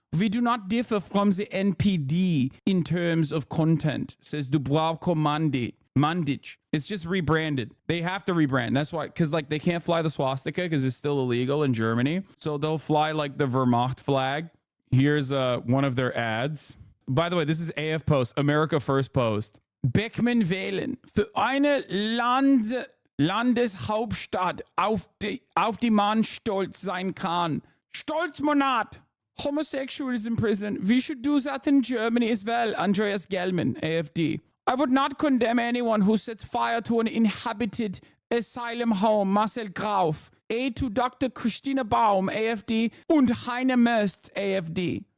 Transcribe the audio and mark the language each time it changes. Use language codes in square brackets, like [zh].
[en] We do not differ from the NPD in terms of content, says Dubravko Mandic. It's just rebranded. They have to rebrand. That's why, because like they can't fly the swastika because it's still illegal in Germany. So they'll fly like the Wehrmacht flag. Here's one of their ads. By the way, this is AF Post, America First Post. [de] Beckmann wählen für eine Landeshauptstadt, auf die man stolz sein kann. [en] Stolzmonat. Homosexuals in prison. We should do that in Germany as well. Andreas Gellman, AFD. I would not condemn anyone who sets fire to an inhabited asylum home. Marcel Grauf. A to Dr. Christina Baum, AFD. [de] Und Heine Möst, AFD.